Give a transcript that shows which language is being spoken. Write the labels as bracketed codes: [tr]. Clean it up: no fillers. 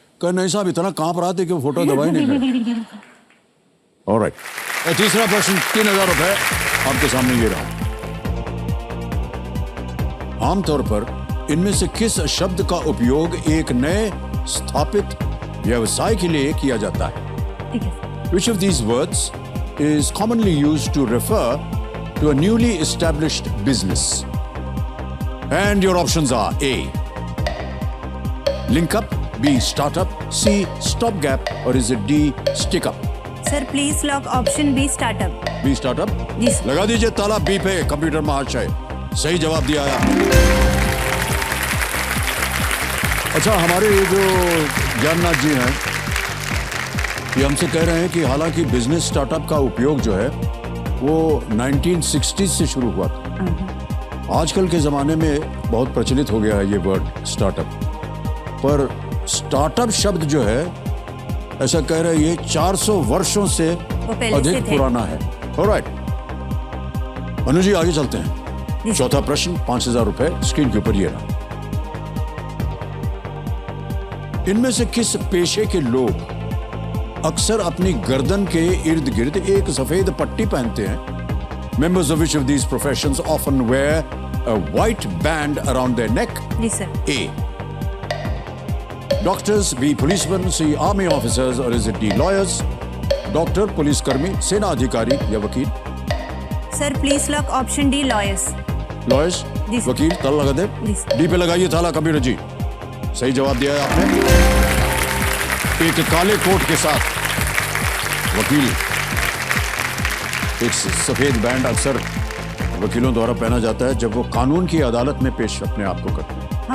[hi] कहा नहीं साहब इतना कांप रहा था कि वो फोटो दबा ही नहीं पाए। ऑलराइट, तीसरा प्रश्न 3000 रुपए आपके सामने ये रहा। आमतौर पर इनमें से किस शब्द का उपयोग एक नए स्थापित व्यवसाय के लिए किया जाता है? ठीक है। [en] Which of these words is commonly used to refer to a newly established business? And your options are A, link up, B, startup, C, stopgap, or is it D, stick up? Sir please lock option B startup. B, startup? [hi] Ji sir. लगा दीजिए ताला B पे computer महाशय। सही जवाब दिया है आपने। अच्छा, हमारे ये जो ज्ञाननाथ जी हैं ये हमसे कह रहे हैं कि हालांकि बिजनेस स्टार्टअप का उपयोग जो है वो 1960s से शुरू हुआ था। आजकल के ज़माने में बहुत प्रचलित हो गया है ये वर्ड स्टार्टअप, पर स्टार्टअप शब्द जो है ऐसा कह रहे हैं ये 400 वर्षों से अधिक पुराना है। ऑलराइट, अनु जी आगे चलते हैं। चौथा प्रश्न 5000 रुपए स्क्रीन के ऊपर ये रहा। इनमें से किस पेशे के लोग अक्सर अपनी गर्दन के इर्द गिर्द एक सफेद पट्टी पहनते हैं? [en] Members of which of these professions often wear a white band around their neck? [hi] Ji sir. [en] A, doctors, B, policemen, C, army officers, or is it D, lawyers? [hi] Doctor, पुलिसकर्मी, सेना अधिकारी या वकील? [en] Sir please lock option D lawyers. Lawyers, [hi] ji sir. वकील, ताला लगा दे। जी sir. D पे लगाइए ताला कंप्यूटर जी। सही जवाब दिया है आपने। एक काले कोट के साथ वकील, एक सफेद बैंड अक्सर वकीलों द्वारा पहना जाता है जब वो कानून की अदालत में पेश अपने आप को करते हैं।